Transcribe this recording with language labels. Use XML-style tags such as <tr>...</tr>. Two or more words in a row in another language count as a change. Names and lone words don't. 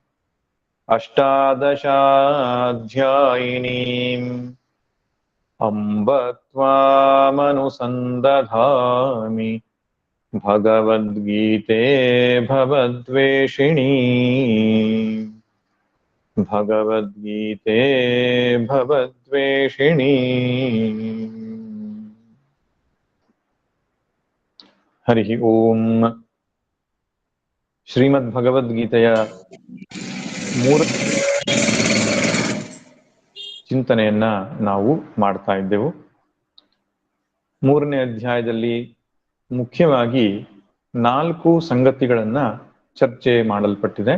<sa>अष्टादशाध्यायिनीम् अम्ब त्वामनुसन्दधामि भगवद्गीते भवद्वेषिणी भगवद्गीते भवद्वेषिणी। हरि ओम।</sa> <kn>ಶ್ರೀಮದ್ಭಗವದ್ಗೀತೆಯ ಚಿಂತನೆಯನ್ನ ನಾವು ಮಾಡ್ತಾ ಇದ್ದೆವು. ಮೂರನೇ ಅಧ್ಯಾಯದಲ್ಲಿ ಮುಖ್ಯವಾಗಿ 4 ಸಂಗತಿಗಳನ್ನ ಚರ್ಚೆ ಮಾಡಲ್ಪಟ್ಟಿದೆ.</kn>